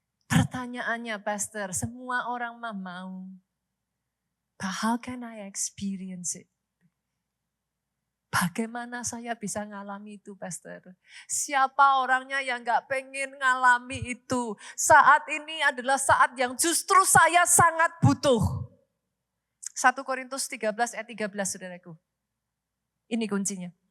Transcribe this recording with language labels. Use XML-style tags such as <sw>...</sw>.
<id>Pertanyaannya, Pastor, semua orang mau.</id> <en>But how can I experience it?</en> <id>Bagaimana saya bisa ngalami itu, Pastor? Siapa orangnya yang gak pengen ngalami itu? Saat ini adalah saat yang justru saya sangat butuh. 1 Korintus 13 ayat 13, saudaraku. Ini kuncinya.</id>